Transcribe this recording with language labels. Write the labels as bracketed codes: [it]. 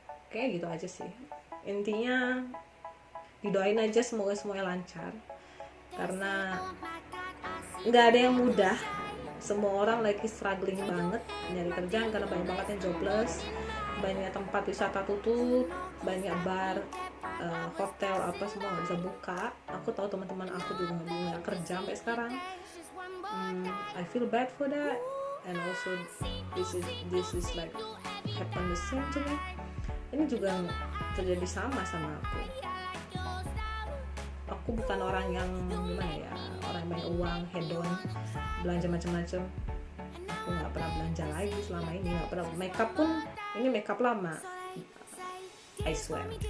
[id] Kayak gitu aja sih. Intinya didoain aja semoga semuanya lancar, karena nggak ada yang mudah. Semua orang lagi struggling banget nyari kerjaan karena banyak banget yang jobless, banyak tempat wisata tutup, banyak bar, hotel apa semua nggak bisa buka. Aku tahu teman-teman aku juga nggak kerja sampai sekarang. [en] I feel bad for that, and also this is like happen the same to me. [id] Ini juga terjadi sama aku. Aku bukan orang yang gimana ya, orang yang banyak uang, hedon, belanja macam-macam. Aku nggak pernah belanja lagi selama ini, nggak pernah. Makeup pun, ini makeup lama, [en] I swear.